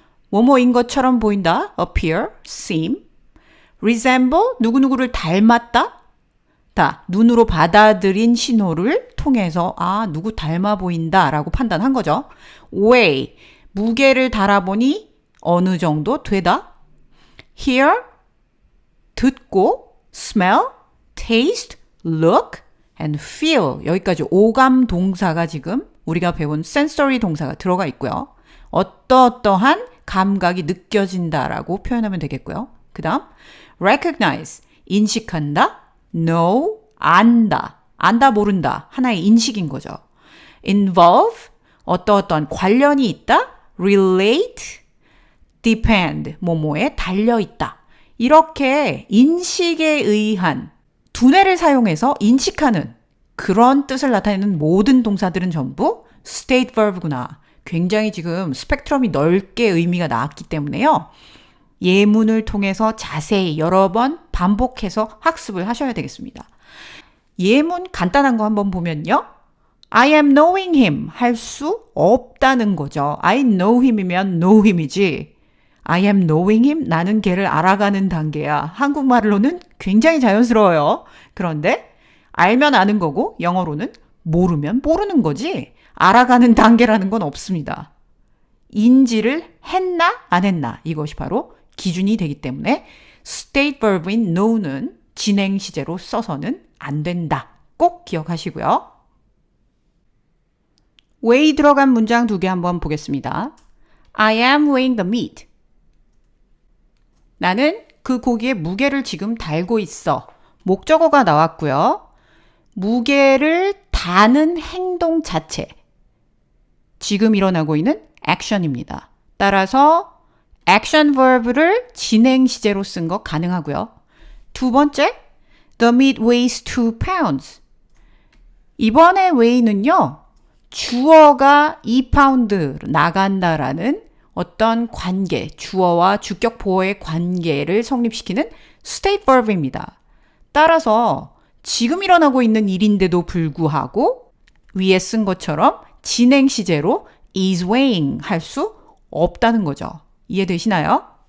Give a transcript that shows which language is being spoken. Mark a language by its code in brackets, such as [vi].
[ko] 뭐뭐인 것처럼 보인다, appear, seem, resemble, 누구누구를 닮았다, 다 눈으로 받아들인 신호를 통해서 아, 누구 닮아 보인다 라고 판단한 거죠. weigh, 무게를 달아보니 어느 정도 되다. [en] hear, 듣고, smell, taste, look, and feel. [ko] 여기까지 오감 동사가 지금 우리가 배운 sensory 동사가 들어가 있고요. 어떠한 감각이 느껴진다라고 표현하면 되겠고요. 그 다음 recognize, 인식한다. know, 안다. 안다 모른다. 하나의 인식인 거죠. involve, 어떠한 관련이 있다. relate, depend, 뭐뭐에 달려있다. 이렇게 인식에 의한 두뇌를 사용해서 인식하는 그런 뜻을 나타내는 모든 동사들은 전부 state verb구나. 굉장히 지금 스펙트럼이 넓게 의미가 나왔기 때문에요. 예문을 통해서 자세히 여러 번 반복해서 학습을 하셔야 되겠습니다. 예문 간단한 거 한번 보면요. [en] I am knowing him [ko] 할 수 없다는 거죠. [en] I know him이면 know him이지. I am knowing him [ko] 나는 걔를 알아가는 단계야. 한국말로는 굉장히 자연스러워요. 그런데 알면 아는 거고 영어로는 모르면 모르는 거지. 알아가는 단계라는 건 없습니다. 인지를 했나 안 했나 이것이 바로 기준이 되기 때문에 state verb인 know는 진행 시제로 써서는 안 된다. 꼭 기억하시고요. weigh 들어간 문장 두 개 한번 보겠습니다. [en] I am weighing the meat. [ko] 나는 그 고기의 무게를 지금 달고 있어. 목적어가 나왔고요. 무게를 다는 행동 자체. 지금 일어나고 있는 action입니다. 따라서 action verb를 진행 시제로 쓴 거 가능하고요. 두 번째, [en] the meat weighs 2 pounds. [ko] 이번에 weigh는요. 주어가 2파운드 나간다라는 어떤 관계, 주어와 주격 보어의 관계를 성립시키는 state verb입니다. 따라서 지금 일어나고 있는 일인데도 불구하고 위에 쓴 것처럼 진행 시제로 is weighing 할 수 없다는 거죠. 이해되시나요?